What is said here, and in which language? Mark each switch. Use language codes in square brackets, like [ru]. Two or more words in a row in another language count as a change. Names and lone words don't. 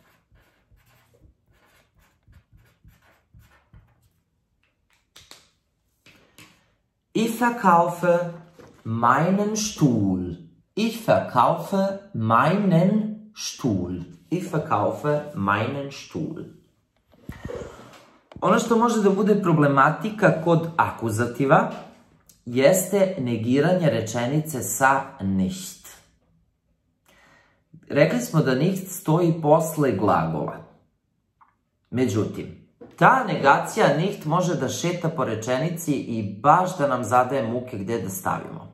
[de] Ich verkaufe meinen Stuhl. Ich verkaufe meinen Stuhl. Ich verkaufe meinen Stuhl. [sr] Ono što može da bude problematika kod akuzativa jeste negiranje rečenice sa nicht. Rekli smo da nicht stoji posle glagola. Međutim, ta negacija nicht može da šeta po rečenici i baš da nam zadaje muke gde da stavimo.